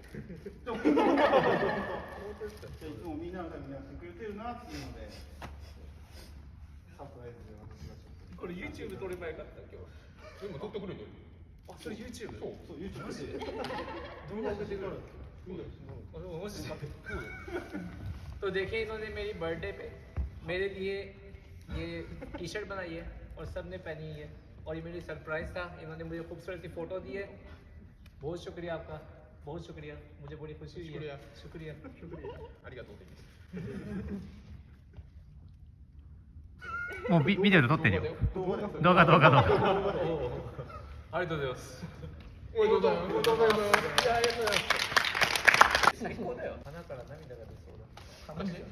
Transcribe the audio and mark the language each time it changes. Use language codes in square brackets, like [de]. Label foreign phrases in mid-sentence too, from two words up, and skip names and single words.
[ja] じゃいつもみんなのためにやってくれてるなっていうのでサプライズで私がちょっとこれ YouTube 撮ればよかった今日。今撮ってくれるよ。あ、それ YouTube。そう YouTube マジで。動画送ってくる。 [hi] マジで。तो देखिए इन्होंने मेरी बर्थडे पे मेरे लिए ये टी शर्ट बनाई है और सबने पहनी है और ये मेरी सरप्राइज था। इन्होंने मुझे खूबसूरत सी फोटो दी है। बहुत शुक्रिया आपका, बहुत शुक्रिया। मुझे बड़ी खुशी हुई है। शुक्रिया शुक्रिया। [ja] ありがとうって。もうビデオで撮ってるよ。動画で動画。ありがとうございます。おめでとうございます。ありがとうございます。最高だよ。鼻から涙が出そうだ。楽しい。